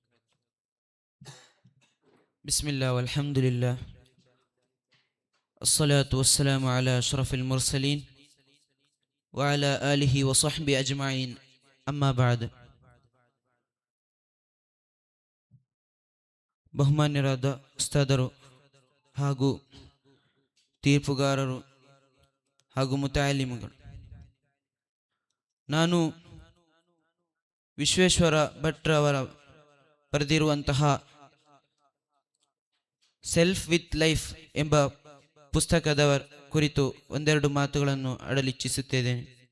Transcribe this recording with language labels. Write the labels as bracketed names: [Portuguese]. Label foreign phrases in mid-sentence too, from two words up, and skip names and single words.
[Arabic] بسم الله والحمد لله، الصلاة والسلام على أشرف المرسلين وعلى آله وصحبه أجمعين. أما بعد. [Kannada] ಬಹುಮಾನ್ಯರಾದ ಉಸ್ತಾದರು ಹಾಗೂ ತೀರ್ಪುಗಾರರು ಹಾಗೂ ಮುತಾಲಿಮ್ಗಳು, ನಾನು ವಿಶ್ವೇಶ್ವರ ಭಟ್ರವರ ಬರೆದಿರುವಂತಹ ಸೆಲ್ಫ್ ವಿತ್ ಲೈಫ್ ಎಂಬ ಪುಸ್ತಕದ ಕುರಿತು ಒಂದೆರಡು ಮಾತುಗಳನ್ನು ಆಡಲಿಚ್ಛಿಸುತ್ತೇನೆ.